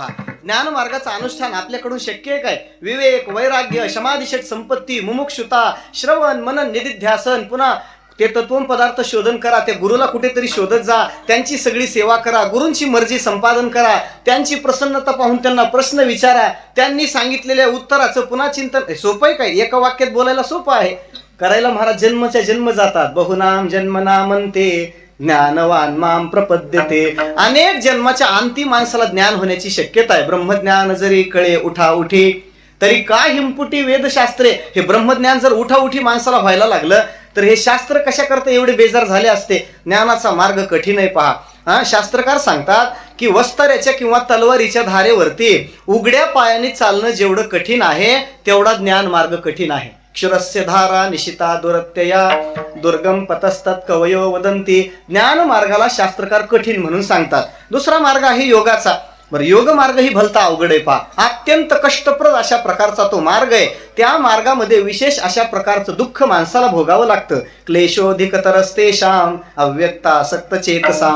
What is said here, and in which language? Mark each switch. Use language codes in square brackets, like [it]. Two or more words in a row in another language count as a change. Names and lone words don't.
[mr] ज्ञान मार्गाचं अनुष्ठान आपल्याकडून शक्य आहे काय? विवेक, वैराग्य, समाधिषट संपत्ती, मुमुक्षुता, श्रवण, मनन, निधिध्यासन, पुन्हा ते तत्व पदार्थ शोधन करा, त्या गुरुला कुठेतरी शोधत जा, त्यांची सगळी सेवा करा, गुरूंची मर्जी संपादन करा, त्यांची प्रसन्नता पाहून त्यांना प्रश्न विचारा, त्यांनी सांगितलेल्या उत्तराचं पुन्हा चिंतन. सोपं आहे काय? एका वाक्यात बोलायला सोपं आहे, करायला महाराज जन्मच्या जन्म जातात. [sa] बहुनाम जन्मना म्हणते ज्ञानवान माम प्रपद्यते. [mr] अनेक जन्माच्या अंती माणसाला ज्ञान होण्याची शक्यता आहे. ब्रह्मज्ञान जरी कळे उठा उठी तरी का हिमपुटी वेदशास्त्रे. हे ब्रह्मज्ञान जर उठाउठी माणसाला व्हायला लागलं तर हे शास्त्र कशा करता एवढे बेजार झाले असते. ज्ञानाचा मार्ग कठीण आहे पहा. शास्त्रकार सांगतात की वस्ताऱ्याच्या किंवा तलवारीच्या धारेवरती उघड्या पायाने चालणं जेवढं कठीण आहे तेवढा ज्ञान मार्ग कठीण आहे. [sa] क्षुरस्य धारा निशिता दुरत्यया दुर्गम पतस्तत कवयो वदंती. [mr] ज्ञान मार्गाला शास्त्रकार कठीण म्हणून सांगतात. दुसरा मार्ग आहे योगाचा. बरं, योग मार्ग ही भलता अवघड आहे पहा. अत्यंत कष्टप्रद अशा प्रकारचा तो मार्ग आहे. त्या मार्गामध्ये विशेष अशा प्रकारचं दुःख माणसाला भोगावं लागतं. [sa] क्लेशोधिकतरस्तेषाम अव्यक्ता सक्त चेतसाम.